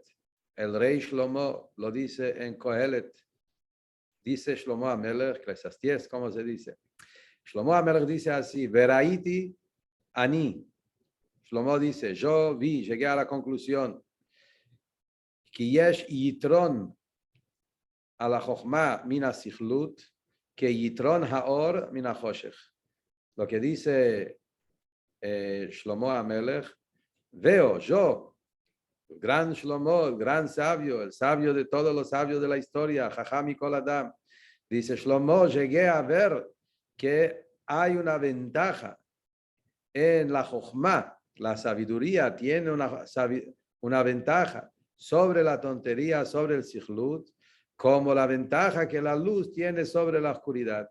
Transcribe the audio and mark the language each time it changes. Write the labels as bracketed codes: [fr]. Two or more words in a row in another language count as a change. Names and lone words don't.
[es] El rey Shlomo lo dice en Kohelet. Dice Shlomo Amelech, Eclesiastés, ¿cómo se dice? Shlomo Amelech dice así, [he] וראיתי אני. [es] Shlomo dice, yo vi, llegué a la conclusión, que [he] יש יתרון [es] a la [he] חכמה מן סכלות, [es] que [he] יתרון האור מן החושך. [es] Lo que dice Shlomo Amelech, veo yo, el gran Shlomo, el gran sabio, el sabio de todos los sabios de la historia, Jajam y [he] כל אדם, [es] dice Shlomo, llegué a ver que hay una ventaja en la Jochma, la sabiduría tiene una ventaja sobre la tontería, sobre el sichlut, como la ventaja que la luz tiene sobre la oscuridad.